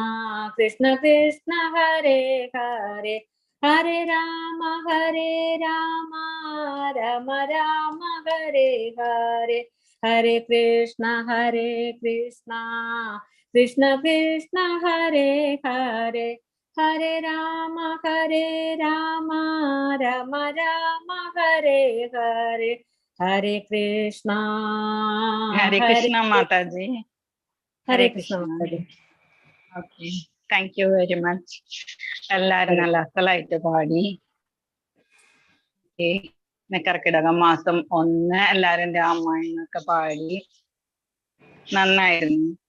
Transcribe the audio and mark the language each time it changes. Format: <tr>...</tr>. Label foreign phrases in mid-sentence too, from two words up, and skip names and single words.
<sa>ഹരേ ഹരേ ഹരേ രാമ രാമ ഹരേ ഹരേ ഹരേ കൃഷ്ണ കൃഷ്ണ ഹരേ ഹരേ ഹരേ രാമ രാമ രാമ ഹരേ ഹരേ, ഹരേ കൃഷ്ണ</sa> <ml>ഹരേ കൃഷ്ണ മാതാജി. ഹരേ കൃഷ്ണ മാതാജി. ഓക്കെ,</ml> <en>thank you very much.</en> <ml>എല്ലാരും നല്ല അസലായിട്ട് പാടി. കർക്കിടകം മാസം 1 എല്ലാരും രാമായണൊക്കെ പാടി, നന്നായിരുന്നു.</ml>